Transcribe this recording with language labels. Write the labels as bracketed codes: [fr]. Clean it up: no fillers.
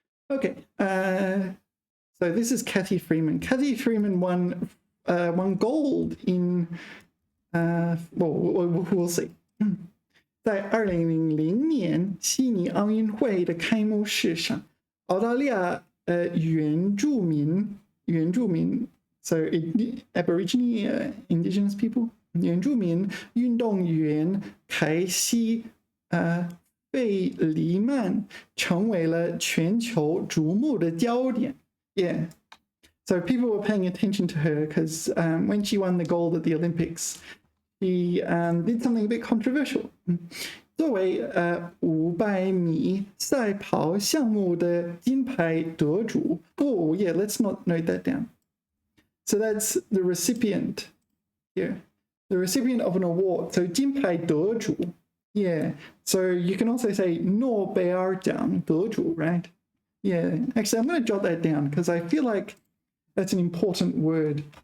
[en] Okay, so this is Kathy Freeman. Kathy Freeman won gold in, well, we'll see. [zh] 在2000年悉尼奥运会的开幕式上，澳大利亚原住民 [en] so Aborigine indigenous people [zh] 原住民运动员凯西贝黎曼成为了全球瞩目的焦点。 [en] Yeah, so people were paying attention to her because when she won the gold at the Olympics, she did something a bit controversial. [zh] 作为500米赛跑项目的金牌得主。 [en] Oh, yeah, let's not note that down. So that's the recipient here, the recipient of an award. So 金牌得主, yeah. So you can also say 诺贝尔奖得主, right? Yeah, actually, I'm going to jot that down because I feel like that's an important word.